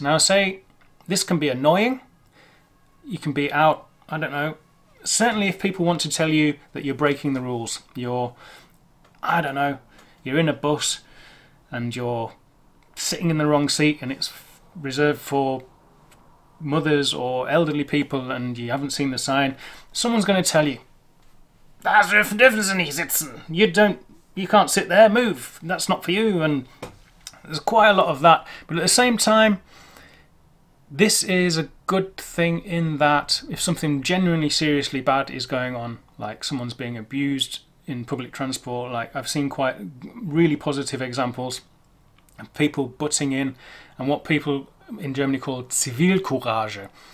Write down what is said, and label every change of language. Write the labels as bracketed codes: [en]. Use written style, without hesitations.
[en] Now, say this can be annoying. You can be out, I don't know, certainly if people want to tell you that you're breaking the rules. I don't know, you're in a bus and you're sitting in the wrong seat and it's reserved for mothers or elderly people and you haven't seen the sign. Someone's going to tell you, [de] "Da dürfen Sie nicht sitzen. [en] You can't sit there, move, that's not for you." And there's quite a lot of that. But at the same time, this is a good thing in that if something genuinely seriously bad is going on, like someone's being abused in public transport, like I've seen quite really positive examples of people butting in, and what people in Germany call Zivilcourage.